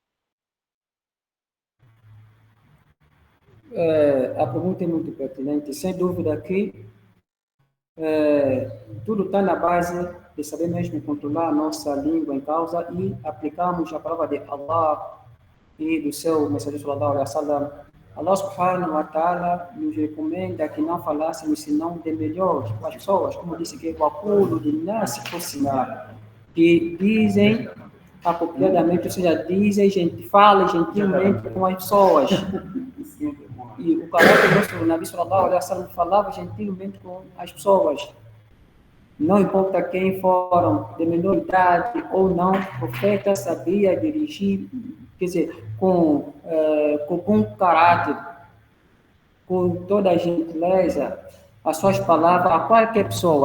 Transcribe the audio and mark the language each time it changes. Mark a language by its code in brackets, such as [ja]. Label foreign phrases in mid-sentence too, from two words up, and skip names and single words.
[pt] A pergunta é muito pertinente. Sem dúvida que tudo está na base de saber mesmo controlar a nossa língua em causa e aplicarmos a palavra de Allah e do seu mensageiro [ar] صلى الله عليه وسلم. [pt] Allah [ar] سبحانه وتعالى [pt] nos recomenda que não falássemos senão de melhor com as pessoas, como disse que o acordo de nasce aproximar, que dizem apropriadamente, ou seja, dizem, fala gentilmente com as pessoas. e o caráter do nosso [ar] نبي صلى الله عليه وسلم [pt] falava gentilmente com as pessoas. Não importa quem foram, de menor idade ou não, o profeta sabia dirigir, quer dizer, com bom caráter, com toda a gentileza, as suas palavras a qualquer pessoa.